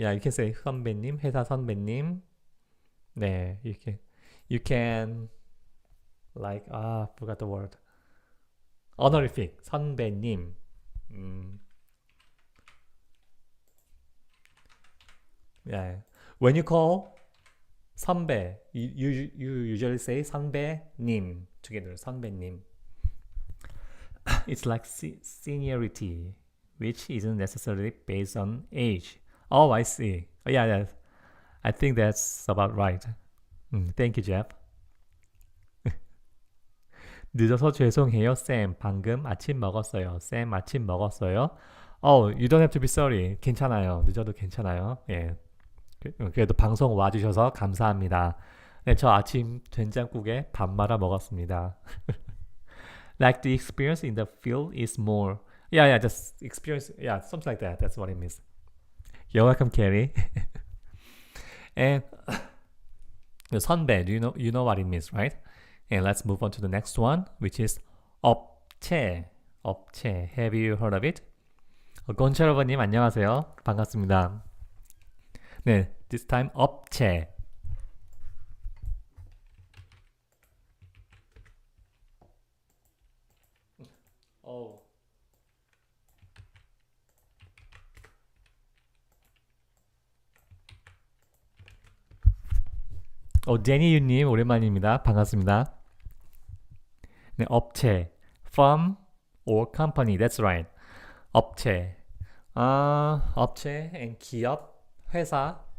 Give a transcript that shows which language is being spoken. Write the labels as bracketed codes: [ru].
[ko] 야, 이렇게 [en] say [ko] 선배님, 회사 선배님. 네, 이렇게 [en] you can like forgot the word. honorific 선배님. Yeah. When you call 선배, you usually say 선배님 together. 선배님. It's like seniority, which isn't necessarily based on age. Oh, I see. Yeah. I think that's about right. Thank you, Jeff. [ko] 늦어서 죄송해요, 쌤. 방금 아침 먹었어요. 쌤 아침 먹었어요. [en] You don't have to be sorry. [ko] 괜찮아요. 늦어도 괜찮아요. 예. 그래도 방송 와주셔서 감사합니다. 네, 저 아침 된장국에 밥 말아 먹었습니다. [en] Like the experience in the field is more. Yeah, just experience. Yeah, something like that. That's what it means. You're welcome, Carrie. And 선배, you know what it means, right? And let's move on to the next one, which is 업체. 업체. Have you heard of it? [ko] 곤철어버님 안녕하세요. 반갑습니다. 네, [en] this time 업체. [ko] 데니유님 오랜만입니다. 반갑습니다. 네, [en] 업체, firm or company. That's right. [ko] 업체, 업체 and 기업, 회사.